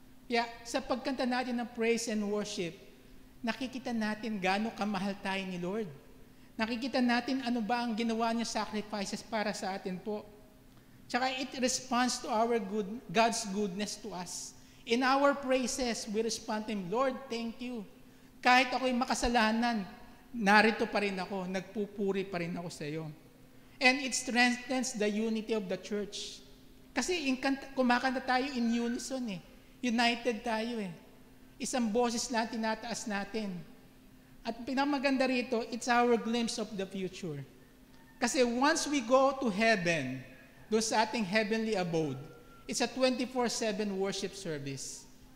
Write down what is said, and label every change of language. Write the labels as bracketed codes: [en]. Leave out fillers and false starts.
[tl] Kaya sa pagkanta natin ng praise and worship, nakikita natin gaano kamahal tayo ni Lord. Nakikita natin ano ba ang ginawa niya sacrifices para sa atin po. [en] Tsaka it responds to our God's goodness to us. In our praises, we respond to Him, Lord, thank you. [tl] Kahit ako'y makasalanan, narito pa rin ako, nagpupuri pa rin ako sa iyo. [en] And it strengthens the unity of the church. [tl] Kasi kumakanta tayo [en] in unison eh. [tl] United tayo eh. Isang boses lang tinataas natin. At pinamaganda rito, [en] it's our glimpse of the future. [tl] Kasi once we go to heaven, doon sa ating heavenly abode, [en] it's a 24/7 worship service.